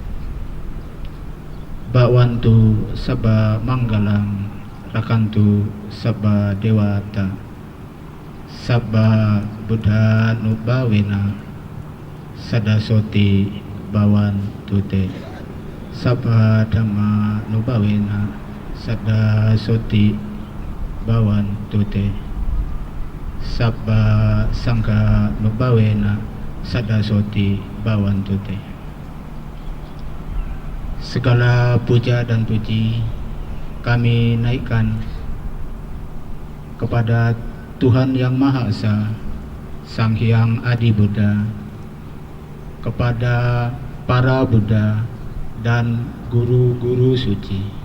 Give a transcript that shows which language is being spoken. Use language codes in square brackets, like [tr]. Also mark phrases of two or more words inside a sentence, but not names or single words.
[pi] Bhavantu sabba manggalang rakantu sabba dewata sabba buddha nubawena sadasoti bhavantu te sabba dhamma nubawena sadasoti bhavantu te sabba sangha nubawena sadasoti bhavantu te. [id] Segala puja dan puji kami naikkan kepada Tuhan Yang Maha Esa, Sang Hyang Adi Buddha, kepada para Buddha dan guru-guru suci,